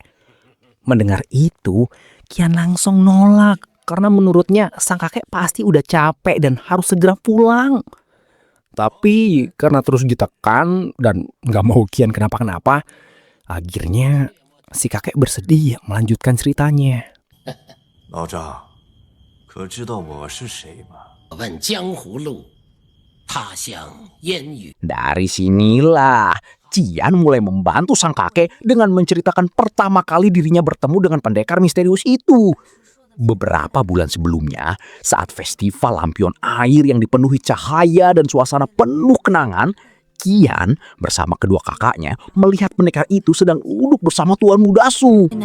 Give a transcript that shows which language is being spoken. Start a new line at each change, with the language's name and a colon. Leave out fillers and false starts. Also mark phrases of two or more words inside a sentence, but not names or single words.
Indonesian: Mendengar itu, Kian langsung nolak karena menurutnya sang kakek pasti udah capek dan harus segera pulang. Tapi karena terus ditekan dan gak mau Kian kenapa-kenapa, akhirnya si kakek bersedia melanjutkan ceritanya.
Chinese: 老张，可知道我是谁吗？问江湖路，他乡烟雨。
Indonesian: Dari sinilah Cian mulai membantu sang kakek dengan menceritakan pertama kali dirinya bertemu dengan pendekar misterius itu. Beberapa bulan sebelumnya, saat festival lampion air yang dipenuhi cahaya dan suasana penuh kenangan, Kian bersama kedua kakaknya melihat pendekar itu sedang duduk bersama Tuan Muda Su.